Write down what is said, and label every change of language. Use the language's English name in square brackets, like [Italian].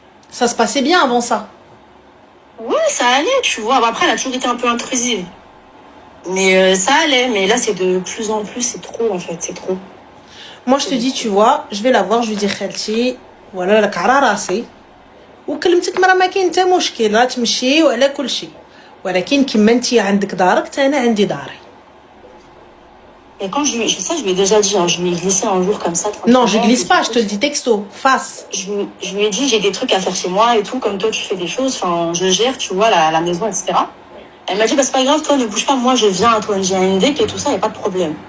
[French] Ça se passait bien avant ça. Ouais, ça allait, tu vois. Après, elle a toujours été un peu intrusive. Mais ça allait. Mais là, c'est de plus en plus, c'est trop, en fait. C'est trop. Moi, je te dis, tu vois, je vais la voir, je lui dis, Khelti, voilà, la cara rasé. [Arabic] وكلمتك مرة ما كاين حتى مشكل تمشي وعلى كل شيء ولكن كيما انت عندك دارك انا عندي داري. [French] Et quand je lui ai déjà dit, hein, je lui ai glissé un jour comme ça. Non, je glisse pas, je te le dis texto, face. Je lui ai dit, j'ai des trucs à faire chez moi et tout, comme toi tu fais des choses, enfin, je gère, tu vois, la maison, etc. Elle m'a dit, c'est pas grave, toi ne bouge pas, moi je viens à toi, j'ai un NDEC et tout ça, y a pas de problème.